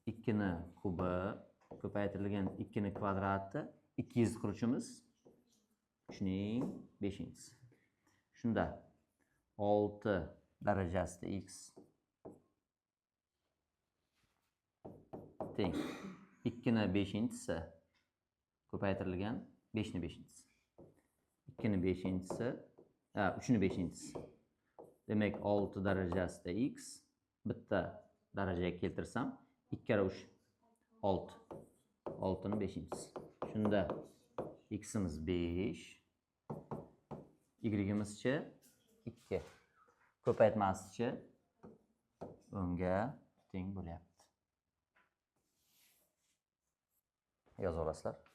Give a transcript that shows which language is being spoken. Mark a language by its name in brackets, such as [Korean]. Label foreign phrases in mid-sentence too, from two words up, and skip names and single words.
[Uzbek] 2 ni kubi ko'paytirilgan 2 ni kvadrati 200 quruvchimiz 3ning 5-si. Shunda 6 darajasida x teng 2 ni 5-si ko'paytirilgan 5 ni 5-si. 2 ni 5-si, 3 ni 5-si. Demak 6 darajasida x bitta darajaga keltirsam 2 kara 3 6. 6 ni 5-si. Shunda x'imiz 5, y'imizchi 2. Ko'paytmasichi 10 ga teng bo'lyapti. Yozib olasizlar.